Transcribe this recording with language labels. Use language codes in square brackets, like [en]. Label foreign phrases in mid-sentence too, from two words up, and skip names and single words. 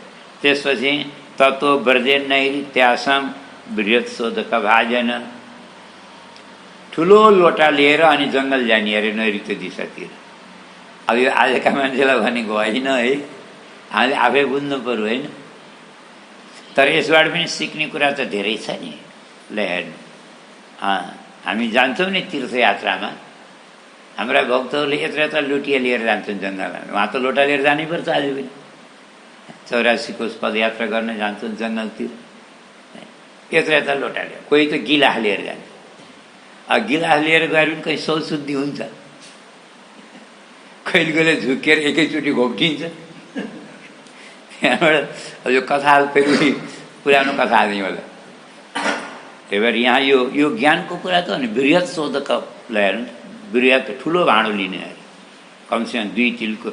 [ne] त्यसपछि [sa] तत्त्व व्रजेन्नैरित्यासं बृहत्सोदक भाजन, [ne] ठुलो लोटा लिएर अनि जङ्गल जाने अरे नैऋत्य दिशातिर। अब यो आजका मान्छेलाई भनेको होइन है, हामीले आफै बुझ्नु पर्यो होइन। तर यसबाट पनि सिक्ने कुरा त धेरै छ नि। ल हेर्नु, हामी जान्छौँ नि तीर्थयात्रामा, हाम्रा भक्तहरूले [sa] यत्र यत्र [ne] लोटिया लिएर जान्छन् जङ्गलमा। उहाँ त लोटा लिएर जानैपर्छ आज पनि। 84 कोष पदयात्रा गर्न जान्छन् जङ्गलतिर, [sa] यत्र यत्र [ne] लोटा लिएर। कोही त गिलास लिएर जान्छ। गिलास लिएर गएर पनि कहीँ शौशुद्धि हुन्छ, कहिले कहिले झुकेर एकैचोटि घोप्टिन्छ। त्यहाँबाट यो कथा फेरि पुरानो कथा दिएँ होला। त्यही भएर यहाँ यो ज्ञानको कुरा त अनि बृहत शोधक ल्याएर बृहत ठुलो भाँडो लिने अरे, कमसेकम 2 तिलको।